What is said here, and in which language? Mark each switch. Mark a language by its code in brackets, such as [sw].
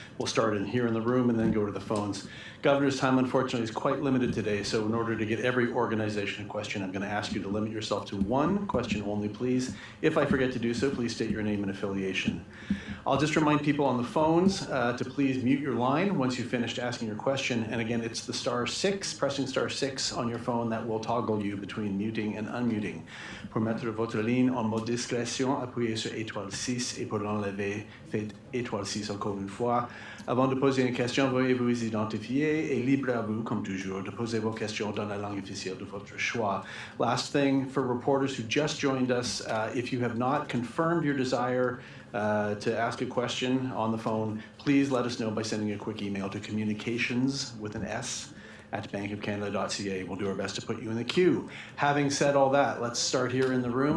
[en] We'll start in here in the room and then go to the phones. Governor's time, unfortunately, is quite limited today, so in order to get every organization a question, I'm going to ask you to limit yourself to one question only, please. If I forget to do so, please state your name and affiliation. I'll just remind people on the phones to please mute your line once you've finished asking your question. And again, it's the *6, pressing *6 on your phone that will toggle you between muting and unmuting. [fr] Pour mettre votre ligne en mode discrétion, appuyez sur *6 et pour l'enlever, faites *6 encore une fois. Avant de poser une question, veuillez vous identifier et libre à vous, comme toujours, de poser vos questions dans la langue officielle de votre choix. [en] Last thing, for reporters who just joined us, if you have not confirmed your desire to ask a question on the phone, please let us know by sending a quick email to communications with an S at bankofcanada.ca. We'll do our best to put you in the queue. Having said all that, let's start here in the room.